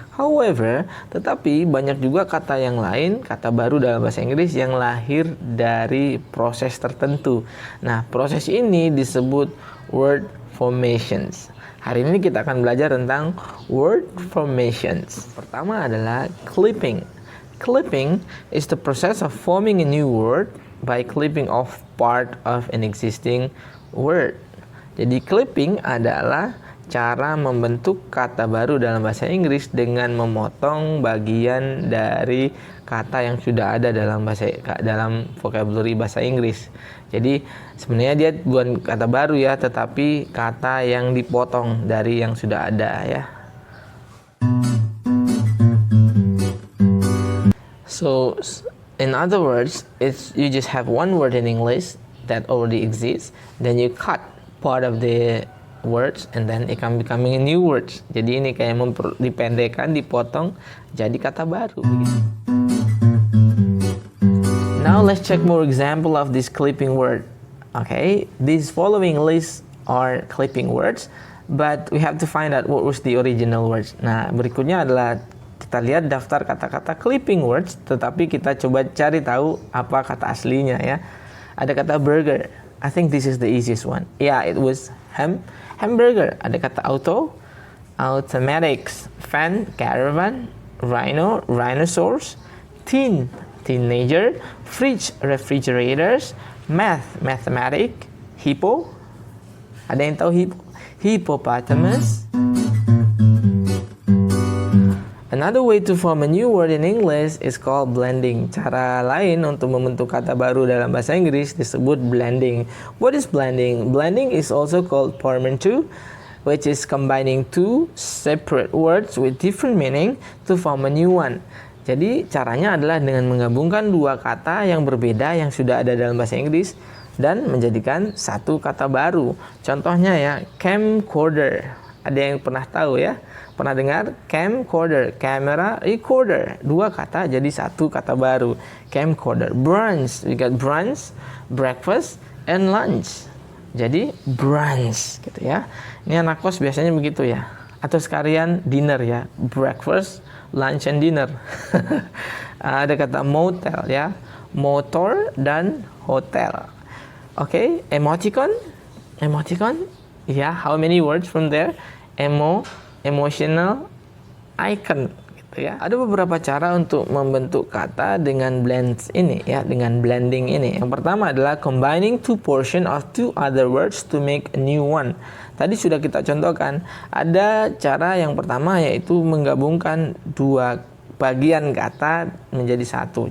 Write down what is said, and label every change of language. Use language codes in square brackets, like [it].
[id] However, tetapi banyak juga kata yang lain, kata baru dalam bahasa Inggris yang lahir dari proses tertentu. Nah, proses ini disebut word formations. Hari ini kita akan belajar tentang word formations. Pertama adalah clipping. [en] Clipping is the process of forming a new word by clipping off part of an existing word. [id] Jadi clipping adalah cara membentuk kata baru dalam bahasa Inggris dengan memotong bagian dari kata yang sudah ada dalam vocabulary bahasa Inggris. Jadi sebenarnya dia bukan kata baru ya, tetapi kata yang dipotong dari yang sudah ada ya. [en] So in other words, you just have one word in English that already exists, then you cut part of the words and then it can becoming a new words. [id] Jadi ini kayak dipendekkan, dipotong jadi kata baru begitu. [en] Now let's check more example of this clipping word. Okay, these following lists are clipping words, but we have to find out what was the original words. [id] Nah, berikutnya adalah kita lihat daftar kata-kata clipping words, tetapi kita coba cari tahu apa kata aslinya ya. Ada kata burger. [en] I think this is the easiest one. Yeah, it was hamburger. [id] Ada kata [en] auto, automatics, fan, caravan, rhino, rhinoceros, teenager, fridge, refrigerators, mathematic, hippo. [id] Ada yang tahu hippo? [en] Hippopotamus. Another way to form a new word in English is called blending. [id] Cara lain untuk membentuk kata baru dalam bahasa Inggris disebut blending. [en] What is blending? Blending is also called portmanteau, which is combining two separate words with different meaning to form a new one. [id] Jadi caranya adalah dengan menggabungkan dua kata yang berbeda yang sudah ada dalam bahasa Inggris dan menjadikan satu kata baru. Contohnya ya, camcorder. Ada yang pernah tahu ya? Pernah dengar? Camcorder, camera, recorder. Dua kata jadi satu kata baru. Camcorder. [en] Brunch, we got brunch, breakfast, and lunch. [id] Jadi brunch gitu ya. Ini anak kos biasanya begitu ya. Atau sekalian dinner ya. [en] Breakfast, lunch, and dinner. [id] Ada kata motel ya. Motor dan hotel. [en] Okay, emoticon. Emoticon. Yeah, how many words from there? [id] Emotional icon gitu ya. Ada beberapa cara untuk membentuk kata dengan blends ini ya, dengan blending ini. Yang pertama adalah [en] combining two portion of two other words to make a new one. [id] Tadi sudah kita contohkan. Ada cara yang pertama yaitu menggabungkan dua bagian kata menjadi satu.